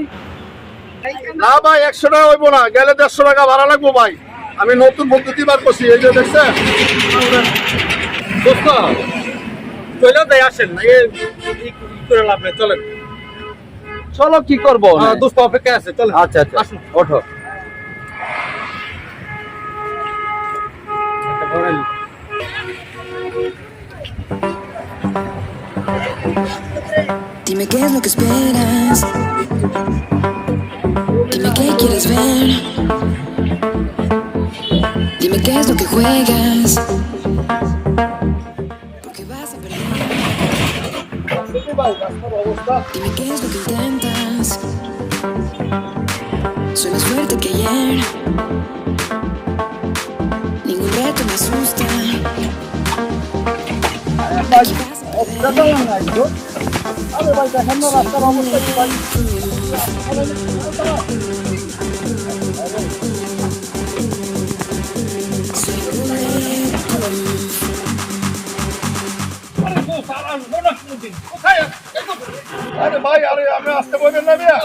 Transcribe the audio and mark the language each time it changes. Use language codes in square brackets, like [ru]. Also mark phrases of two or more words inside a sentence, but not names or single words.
[bn] না ভাই, 100 টাকা হইব না, গেলে 150 টাকা ভাড়া লাগবো ভাই। আমি নতুন পদ্ধতি বার করছি, এই যে দেখছেন। চলে যাই, আসেন, করে লাভ নেই, চলেন। চলো কি করবো? দোস্ত অপেক্ষা আছে, চলেন। আচ্ছা আচ্ছা, আসুন, ওঠো। [es] Dime qué es lo que esperas. Dime qué quieres ver. Dime qué es lo que juegas. Porque vas a perder. Dime qué es lo que intentas. Soy más fuerte que ayer. Ningún reto me asusta. Aquí vas a perder. [bn] আরে ভাই দেখেন না রাস্তার অবস্থা কি ভাই। আরে ভাই, আরে আমি আসতে বলবেন না ভাইয়া।